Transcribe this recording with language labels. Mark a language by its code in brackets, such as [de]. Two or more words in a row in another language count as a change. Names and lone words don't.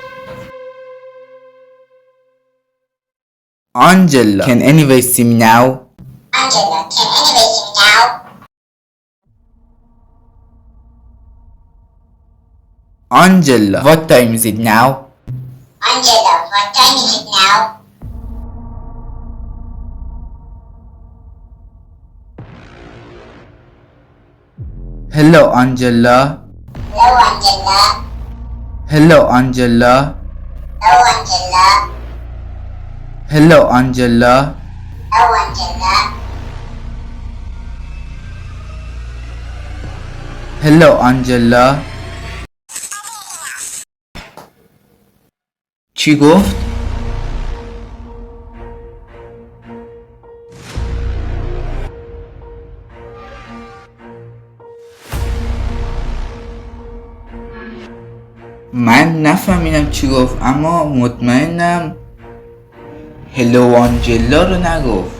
[en] Angela, can anybody see me now? Angela, can anybody see me now? Angela, what time is it now? Angela, what time is it now? Hello Angela. Hello, Angela. Hello Angela. Hello, Angela. Hello Angela. Hello, Angela. Hello Angela. [fa] چی گفت؟ من نفهمیدم چی گفت، اما مطمئنم هلو آنجلا رو نگفت.